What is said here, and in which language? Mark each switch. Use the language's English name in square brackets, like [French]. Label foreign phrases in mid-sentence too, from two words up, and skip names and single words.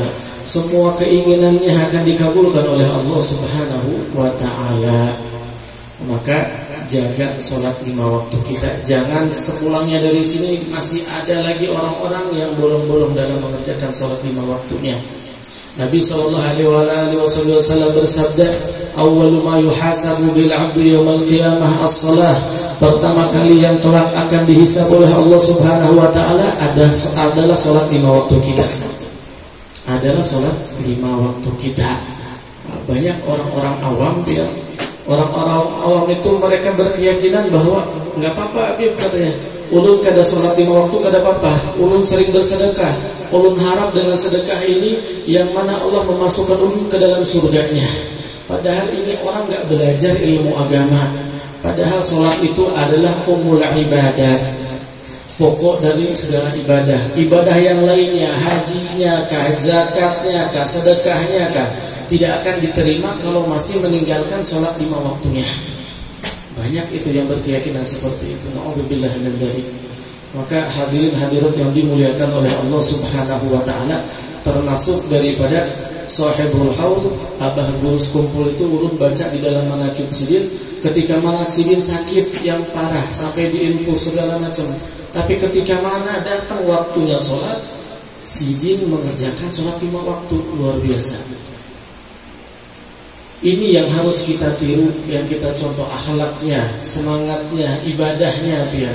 [Indonesian] Semua keinginannya akan dikabulkan oleh Allah [Arabic] سبحانه وتعالى. [Indonesian] Maka jaga sholat 5 waktu kita. Jangan sepulangnya dari sini masih ada lagi orang-orang yang bolong-bolong dalam mengerjakan sholat 5 waktunya. Nabi SAW bersabda, [Arabic] "أول ما يحاسب بالعبد يوم القيامة الصلاة." [Indonesian] Pertama kali yang kelak akan dihisab oleh Allah [Arabic] سبحانه وتعالى [Indonesian] adalah sholat 5 waktu kita. Adalah sholat 5 waktu kita. Banyak orang-orang awam yang orang-orang awam itu mereka berkeyakinan bahwa enggak apa-apa, Habib katanya. [Banjar] Ulun kada sholat 5 waktu kada apa-apa. Ulun sering bersedekah. [Indonesian] Ulun harap dengan sedekah ini yang mana Allah memasukkan ulun ke dalam surganya. Padahal ini orang enggak belajar ilmu agama. Padahal sholat itu adalah umul ibadah, pokok dari segala ibadah. Ibadah yang lainnya, hajinya kah, zakatnya kah, sedekahnya kah, tidak akan diterima kalau masih meninggalkan sholat 5 waktunya. Banyak itu yang berkeyakinan seperti itu. [Arabic] نعوذ بالله من ذلك. [Indonesian] Maka hadirin hadirat yang dimuliakan oleh Allah [Arabic] سبحانه وتعالى, [Indonesian] termasuk daripada Sahibul Haul, Abah Gurus Kumpul itu ulun baca di dalam manaqib Sidin, ketika mana Sidin sakit yang parah sampai diinfus segala macam. Tapi ketika mana datang waktunya sholat, Sidin mengerjakan sholat 5 waktu. Luar biasa. Ini yang harus kita tiru, yang kita contoh akhlaknya, semangatnya, ibadahnya biar.